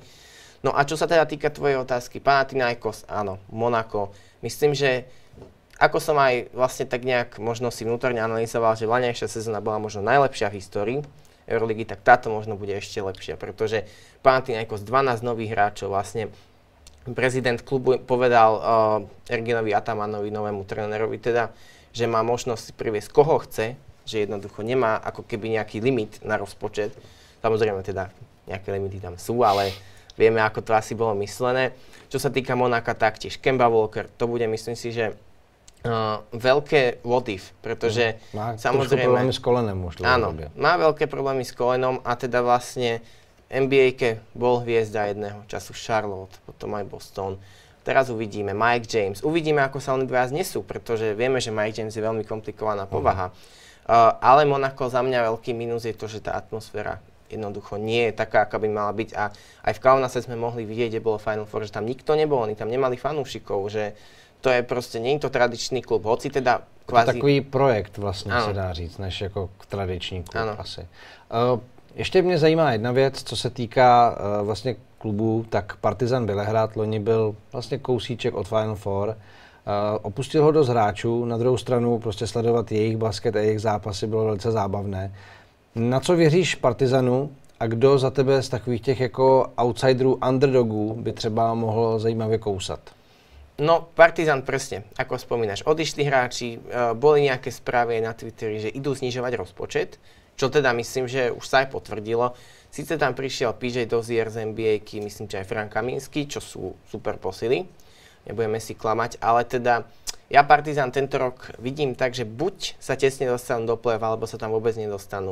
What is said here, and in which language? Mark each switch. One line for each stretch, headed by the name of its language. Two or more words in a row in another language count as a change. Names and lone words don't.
Slovak: No a čo sa teda týka tvojej otázky, Panathinaikos, áno, Monako, myslím, že ako som aj vlastne tak nejak možno si vnútorne analyzoval, že vlaňajšia sezóna bola možno najlepšia v histórii Euroligy, tak táto možno bude ešte lepšia, pretože Panathinaikos 12 nových hráčov, vlastne prezident klubu povedal Erginovi Atamanovi, novému trénerovi teda, že má možnosť si priviesť koho chce, že jednoducho nemá ako keby nejaký limit na rozpočet. Samozrejme teda nejaké limity tam sú, ale vieme, ako to asi bolo myslené. Čo sa týka Monaka, taktiež Kemba Walker, to bude, myslím si, že veľké
English: what if,
Slovak: pretože má samozrejme...
Czech: problémy s kolenem už.
Slovak: Áno, má veľké problémy s kolenom a teda vlastne NBA-ke bol hviezda jedného času Charlotte, potom aj Boston. Teraz uvidíme Mike James. Uvidíme, ako sa oni dvaja znesú, pretože vieme, že Mike James je veľmi komplikovaná povaha. Ale Monako za mňa veľký minus je to, že tá atmosféra jednoducho nie je taká, aká by mala byť. A aj v Kaunase sme mohli vidieť, kde bolo Final Four, že tam nikto nebol, oni tam nemali fanúšikov, že to je
Czech: prostě, není to tradičný klub,
Slovak: hoci teda
Czech: kvázi... To takový projekt vlastně se dá říct, než jako tradiční klub asi. Ještě mě zajímá jedna věc, co se týká vlastně klubů, tak Partizan Bělehrad loni byl vlastně kousíček od Final Four. Opustil ho dost hráčů, na druhou stranu prostě sledovat jejich basket a jejich zápasy bylo velice zábavné. Na co věříš Partizanu a kdo za tebe z takových těch jako outsiderů, underdogů by třeba mohl zajímavě kousat?
Slovak: No, Partizan presne, ako spomínaš, odišli hráči, boli nejaké správy na Twitteri, že idú znižovať rozpočet, čo teda myslím, že už sa aj potvrdilo. Sice tam prišiel PJ Dozier z NBA-ky, myslím, že aj Frank Kaminsky, čo sú super posily, nebudeme si klamať, ale teda ja Partizan tento rok vidím tak, že buď sa tesne dostanú do play-off, alebo sa tam vôbec nedostanú.